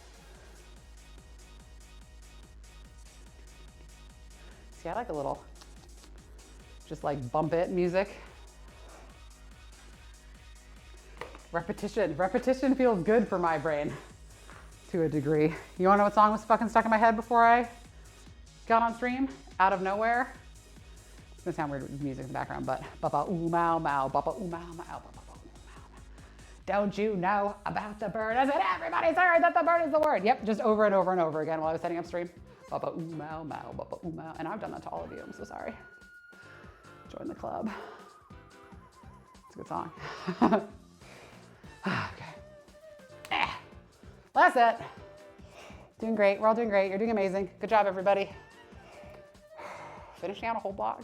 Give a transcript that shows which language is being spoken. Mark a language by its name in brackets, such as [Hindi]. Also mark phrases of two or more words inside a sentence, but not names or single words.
[English] See, I like a little, just like bump it music. Repetition. Repetition feels good for my brain to a degree. You wanna know what song was fucking stuck in my head before I got on stream? Out of nowhere. It's gonna sound weird with music in the background, but baba ooh mau mau, baba ooh mau mau, baba ooh mau mau. Don't you know about the bird? I said everybody's heard that the bird is the word. Yep, just over and over and over again while I was setting up stream. Baba ooh mau mau, baba ooh mau. And I've done that to all of you, I'm so sorry. Join the club. It's a good song. Okay. Last set. Doing great, we're all doing great. You're doing amazing. Good job, everybody. Finishing out a whole block.